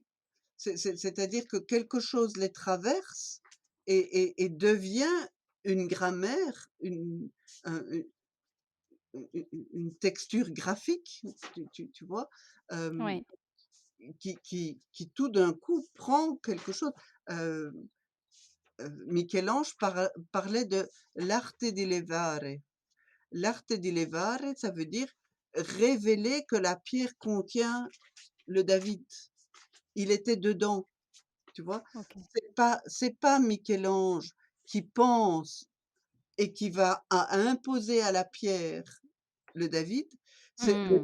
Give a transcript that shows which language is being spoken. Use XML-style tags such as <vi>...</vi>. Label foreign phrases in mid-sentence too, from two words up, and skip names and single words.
<fr>C'est-à-dire que quelque chose les traverse et devient une grammaire, un une texture graphique, tu vois? Hem, Ouais, qui tout d'un coup prend quelque chose. Heu Michel-Ange parlait de</fr> <it>l'arte di levare. L'arte di levare,</it> <fr>ça veut dire révéler que la pierre contient le David. Il était dedans, tu vois? OK. C'est pas Michel-Ange qui pense et qui va à imposer à la pierre le David, c'est le</fr>